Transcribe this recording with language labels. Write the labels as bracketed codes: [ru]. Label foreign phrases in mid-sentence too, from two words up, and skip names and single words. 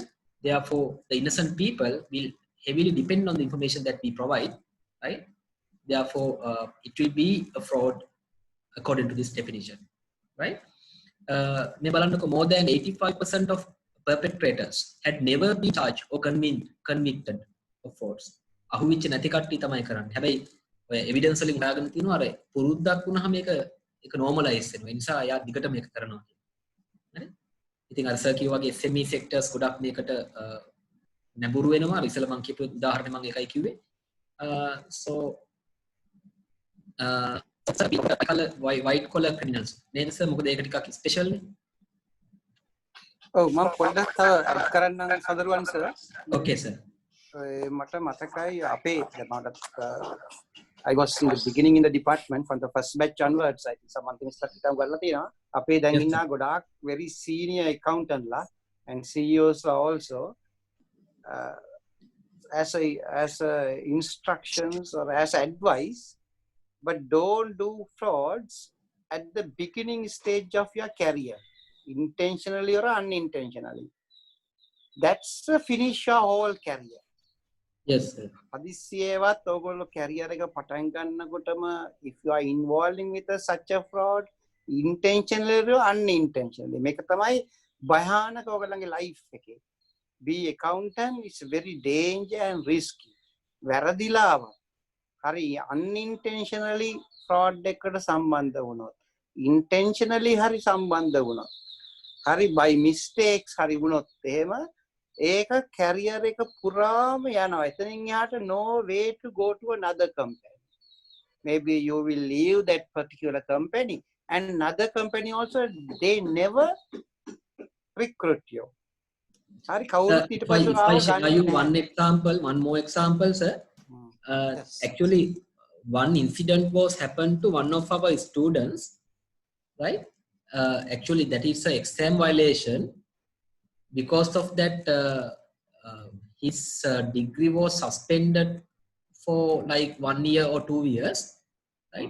[en] Therefore, the innocent people will heavily depend on the information that we provide, right? Therefore, it will be a fraud according to this definition, right? More than 85% of perpetrators had never been charged or convicted of frauds. [si] අහුවෙච්ච නැති කට්ටිය තමයි කරන්නේ. හැබැයි ඔය එවිඩන්ස් වලින් හොයාගෙන තිනවා අර පුරුද්දක් වුණාම ඒක normalize වෙනවා. ඒ නිසා යා දිගට මේක කරනවා. හරි? ඉතින් අර සර් කිව්වා වගේ [en] SME sectors [si] ගොඩක් මේකට නැඹුරු වෙනවා. ඉතල මම කියපු උදාහරණය මම ඒකයි කිව්වේ. [en] So white collar criminals [si] නේද සර්? මොකද ඒක ටිකක් ස්පෙෂල් නේ. ඔව් මම පොඩ්ඩක් තව ඇඩ් කරන්නම් සදරුවන් සර්. [en] Okay sir. [si] මට මතකයි අපේ [en] I was in the beginning in the department from the first batch onwards. I think something start [si] හිටම් කරලා තියෙනවා. අපේ දැන් ඉන්න ගොඩාක් [en] very senior accountant ලා and CEOs are also as a instructions or as advice, but don't do frauds at the beginning stage of your career, intentionally or unintentionally. That's the finish your whole career. Yes sir. [si] හදිස්සියේවත් ඔයගොල්ලෝ කැරියර් එක පටන් ගන්නකොටම [en] if you are involving with such a fraud intentionally or unintentionally, [si] මේක තමයි භයානක ඔයගොල්ලන්ගේ life එකේ. [en] Be accountant is very danger and risky. [si] වැරදිලාව හරි [en] unintentionally fraud [si] එකකට සම්බන්ධ වුණොත්, intentionally හරි සම්බන්ධ වුණොත්, හරි [en] by mistakes [si] හරි වුණොත් එහෙම ඒක career එක පුරාම යනවා. එතනින් එහාට [en] no way to go to another company. Maybe you will leave that particular company and another company also, they never recruit you. [si] Hari කවුරුත් ඊට පස්සේ [en] If I [si] ආව [en] share you [si] ගන්නේ නැහැ. [en] one more example, sir. Yes. Actually, one incident was happened to one of our students, right? Actually, that is an exam violation. Because of that, his degree was suspended for like 1 year or 2 years, right?